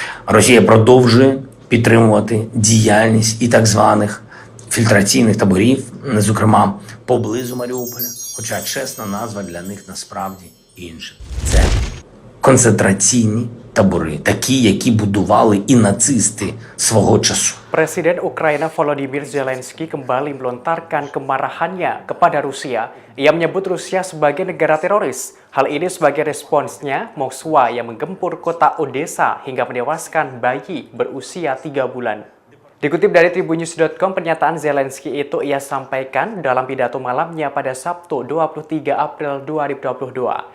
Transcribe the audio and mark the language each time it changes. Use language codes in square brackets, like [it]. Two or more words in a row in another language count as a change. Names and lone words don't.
[uk] Росія продовжує підтримувати діяльність і так званих фільтраційних таборів, зокрема поблизу Маріуполя, хоча чесна назва для них насправді інша. Це концентраційні табори, такі, які будували і нацисти свого часу. [id] Presiden Ukraina Volodymyr Zelensky kembali melontarkan kemarahannya kepada Rusia. Ia menyebut Rusia sebagai negara teroris. Hal ini sebagai responsnya Moskwa yang menggempur kota Odessa hingga menewaskan bayi berusia 3 bulan. Dikutip dari Tribunnews.com, pernyataan Zelensky itu ia sampaikan dalam pidato malamnya pada Sabtu 23 April 2022.